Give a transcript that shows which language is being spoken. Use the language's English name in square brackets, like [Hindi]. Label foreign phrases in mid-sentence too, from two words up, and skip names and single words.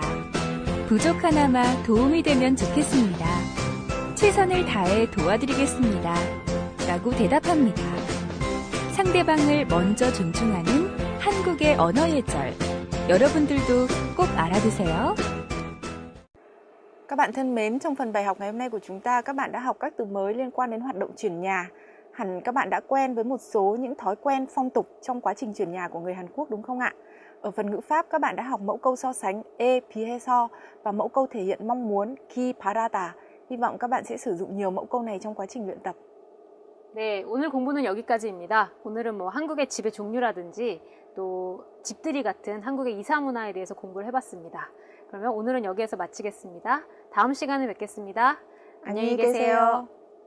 [Korean] 부족하나마 도움이 되면 좋겠습니다. 최선을 다해 도와드리겠습니다. 라고 대답합니다. 상대방을 먼저 존중하는 한국의 언어예절. 여러분들도 꼭 알아두세요. [Vietnamese] Các bạn thân mến, trong phần bài học ngày hôm nay của chúng ta, các bạn đã học các từ mới liên quan đến hoạt động chuyển nhà. Hẳn các bạn đã quen với một số những thói quen phong tục trong quá trình chuyển nhà của người Hàn Quốc đúng không ạ? Ở phần ngữ pháp, các bạn đã học mẫu câu so sánh [Korean] 에 비해서 [Vietnamese] và mẫu câu thể hiện mong muốn [Korean] 기 바라다. [Vietnamese] Hy vọng các bạn sẽ sử dụng nhiều mẫu câu này trong quá trình luyện tập. [Korean] 네, 오늘 공부는 여기까지입니다. 오늘은 뭐 한국의 집의 종류라든지 또 집들이 같은 한국의 이사 문화에 대해서 공부를 해봤습니다. 그러면 오늘은 여기에서 마치겠습니다. 다음 시간에 뵙겠습니다. 안녕히 계세요.